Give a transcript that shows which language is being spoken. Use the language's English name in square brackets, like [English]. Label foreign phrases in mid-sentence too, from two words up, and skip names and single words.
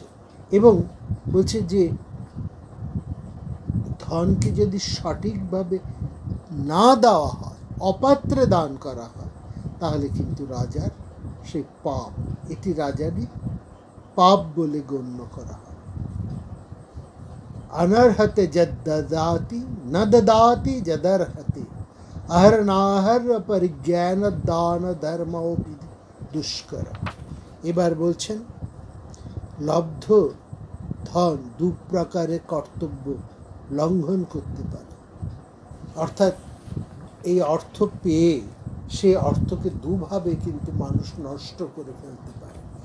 [Bangla] এবং বলছে যে ধনকে যদি সঠিকভাবে না দেওয়া হয়, অপাত্রে দান করা হয়, তাহলে কিন্তু রাজার সেই পাপ, এটি রাজারই পাপ বলে গণ্য করা হয়। [Sanskrit] अनर्हते जद्ददाति न ददाति जदर्हति अहरनाहर परिज्ञान दान धर्मोपि दुष्कर। [Bangla] এবার বলছেন লব্ধ ধন দু প্রকারের কর্তব্য লঙ্ঘন করতে পারে, অর্থাৎ এই অর্থ পেয়ে সে অর্থকে দুভাবে কিন্তু মানুষ নষ্ট করে ফেলতে পারে।